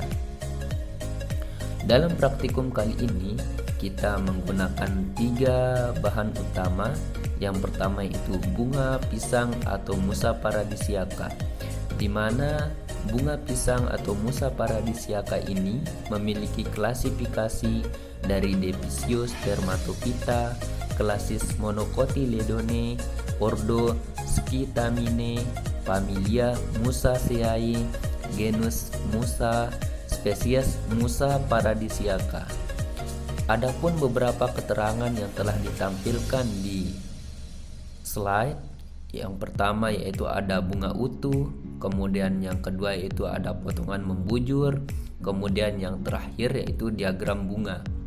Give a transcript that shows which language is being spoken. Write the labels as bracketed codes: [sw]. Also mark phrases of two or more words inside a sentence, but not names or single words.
[id] Dalam praktikum kali ini kita menggunakan 3 bahan utama. Yang pertama itu bunga pisang atau Musa paradisiaca, di mana bunga pisang atau Musa paradisiaca ini memiliki klasifikasi dari Depisio spermatophyta, klasis Monocotyledone, ordo Scythamine, familia Musaceae, genus Musa, spesies Musa paradisiaca. Adapun beberapa keterangan yang telah ditampilkan di slide. Yang pertama yaitu ada bunga utuh, kemudian yang kedua yaitu ada potongan membujur, kemudian yang terakhir yaitu diagram bunga.